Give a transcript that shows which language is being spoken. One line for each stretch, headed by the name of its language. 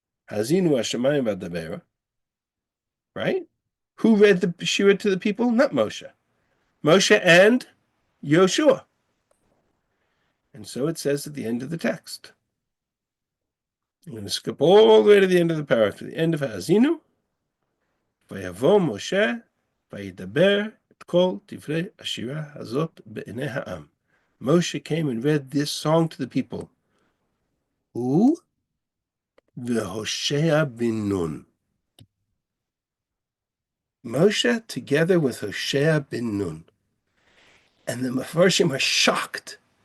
Hebrew: Hazinu Hashemayim v'Adavera. Right?
English: Who read the Shira to the people? Not Moshe. Moshe and Yehoshua. And so it says at the end of the text. I'm going to skip all the way to the end of the paragraph, to the end of Hazinu.
Hebrew: ויבוא משה וידבר את כל דברי השירה הזאת בעיני העם.
English: Moshe came and read this song to the people. Who? Yehoshua ben Nun. Moshe together with Hoshea ben Nun. And the Mefarshim are shocked.